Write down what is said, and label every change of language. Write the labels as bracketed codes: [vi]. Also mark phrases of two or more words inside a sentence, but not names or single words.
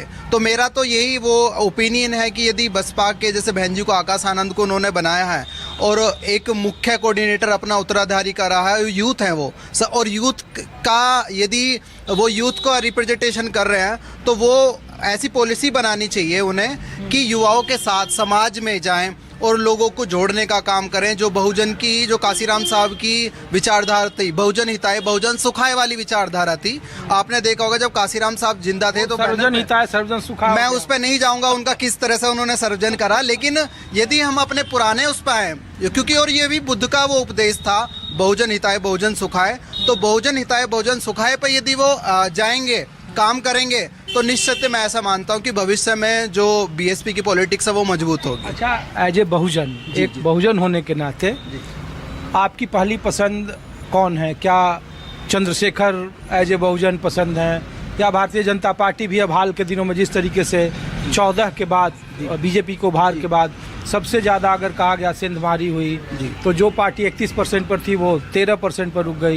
[hi] तो मेरा तो यही वो ओपिनियन है कि यदि बसपा के जैसे बहन जी को, आकाश आनंद को उन्होंने बनाया है और एक मुख्य कोऑर्डिनेटर अपना उत्तराधिकारी कर रहा है, यूथ है वो, और यूथ का यदि वो यूथ को रिप्रेजेंटेशन कर रहे हैं तो वो ऐसी पॉलिसी बनानी चाहिए उन्हें कि युवाओं के साथ समाज में जाएं और लोगों को जोड़ने का काम करें। जो बहुजन की, जो काशीराम साहब की विचारधारा थी, [sa] बहुजन हिताय बहुजन सुखाय [hi] वाली विचारधारा थी। आपने देखा होगा जब काशीराम साहब जिंदा थे तो [sa] सर्वजन हिताय सर्वजन सुखाय, [hi] मैं उस पर नहीं जाऊंगा उनका किस तरह से उन्होंने सर्वजन करा, लेकिन यदि हम अपने पुराने उस पर आए, क्योंकि और ये भी बुद्ध का वो उपदेश था, [sa] बहुजन हिताय बहुजन सुखाय। [hi] तो [sa] बहुजन हिताय बहुजन सुखाय [hi] पर यदि वो जाएंगे, काम करेंगे, तो निश्चित मैं ऐसा मानता हूं कि भविष्य में जो BSP की पॉलिटिक्स है वो मजबूत होगी। अच्छा, [en] as a [hi] बहुजन, एक बहुजन होने के नाते आपकी पहली पसंद कौन है? क्या चंद्रशेखर [en] as a [hi] बहुजन पसंद है, या भारतीय जनता पार्टी भी अब हाल के दिनों में जिस तरीके से 14 के बाद BJP को भार के बाद सबसे ज़्यादा अगर कहा गया सेंधमारी हुई, तो जो पार्टी 31% पर थी वो 13% पर रुक गई।